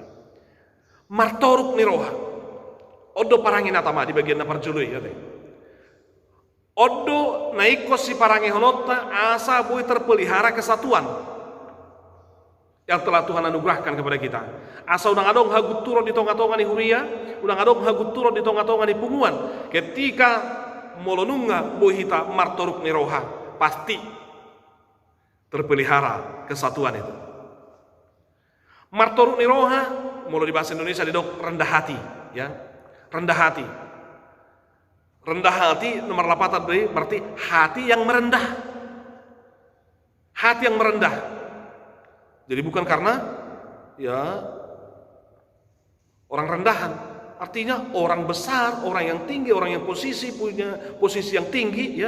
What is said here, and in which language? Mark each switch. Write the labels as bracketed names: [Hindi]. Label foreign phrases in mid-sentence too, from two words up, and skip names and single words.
[Batak Toba] Martoruk ni roha. Odo parange natama di bagian naparjului ya teh. Odo naiko si parange honotta asa boy [Indonesian] terpelihara kesatuan yang telah Tuhan anugerahkan kepada kita. [Batak Toba] Asa udang adong hagut turun di tonga-tonga ni huria, udang adong hagut turun di tonga-tonga ni punguan. Ketika molonunga boy hita martoruk ni roha, [Indonesian] pasti terpelihara kesatuan itu. [Batak Toba] Martoruk ni roha, [Indonesian] mulai di bahasa Indonesia didok rendah hati, ya. Rendah hati. Rendah hati nomor 8 berarti hati yang merendah. Hati yang merendah. Jadi bukan karena ya orang rendahan, artinya orang besar, orang yang tinggi, orang yang punya posisi yang tinggi, ya.